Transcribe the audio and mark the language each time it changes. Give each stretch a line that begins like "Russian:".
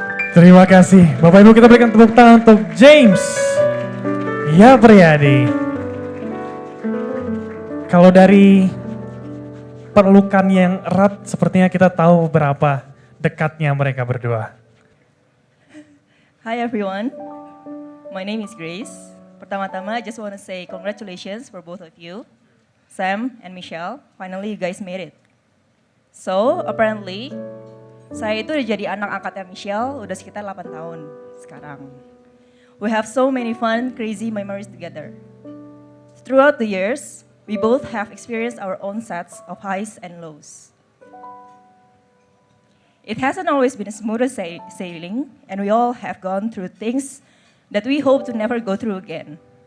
Indonesian: Terima kasih. Bapak Ibu, kita berikan tepuk tangan untuk James Ya Priyadi. Kalau dari perlukan yang erat, sepertinya kita tahu berapa dekatnya mereka berdua.
English: Hi everyone, my name is Grace.
Indonesian: Pertama-tama,
English: I just want to say congratulations for both of you, Sam and Michelle. Finally, you guys made it. So, apparently,
Indonesian: saya itu udah jadi anak angkatnya Michelle udah sekitar 8 tahun sekarang.
English: We have so many fun, crazy memories together. Throughout the years, We both have experienced our own sets of highs and lows. It hasn't always been smooth sailing, and we all have gone through things that we hope to never go through again.